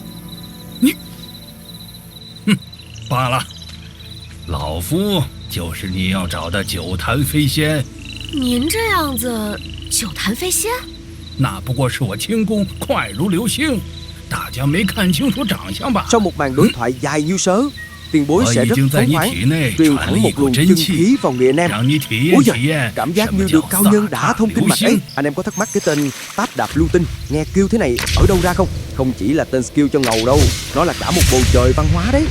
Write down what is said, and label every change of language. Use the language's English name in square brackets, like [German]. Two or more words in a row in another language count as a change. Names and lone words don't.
[Chinese] 你，罢了。老夫就是你要找的酒坛飞仙。您这样子，酒坛飞仙？那不过是我轻功快如流星，大家没看清楚长相吧 [Vietnamese] ？Sau một màn đối thoại dài như sớ, tiền bối sẽ rất phóng khoáng, truyền thẳng một luồng chân khí vào người anh em. Ôi giời, cảm giác như được cao nhân đã thông kinh mạch ấy. Anh em có thắc mắc cái tên Táp Đạp Lưu Tinh, nghe kêu thế này ở đâu ra không? Không chỉ là tên skill cho ngầu đâu, nó là cả một bầu trời văn hóa đấy.